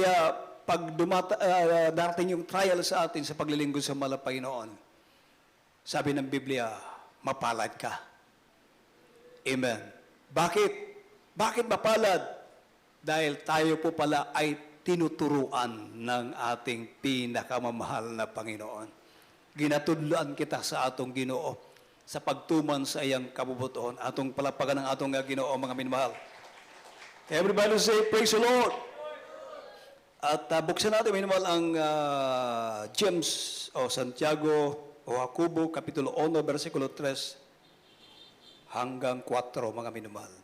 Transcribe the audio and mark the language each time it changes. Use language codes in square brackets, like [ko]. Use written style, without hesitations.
[tl] Kaya pag darating yung trial sa atin sa paglilingkod sa malapay noon, sabi ng Biblia, mapalad ka. Amen. Bakit? Bakit mapalad? Dahil tayo po pala ay tinuturuan ng ating pinakamamahal na Panginoon. [ceb] Ginatudloan kita sa atong Ginoo sa pagtuman sa iyang kabubuton. Atong palapagan ng atong Ginoo, mga minamahal. [en] Everybody say, praise the Lord. [tl] At buksan natin, minamahal, ang James o Santiago o Jacobo, Kapitulo 1, versikulo 3 hanggang 4, mga minamahal.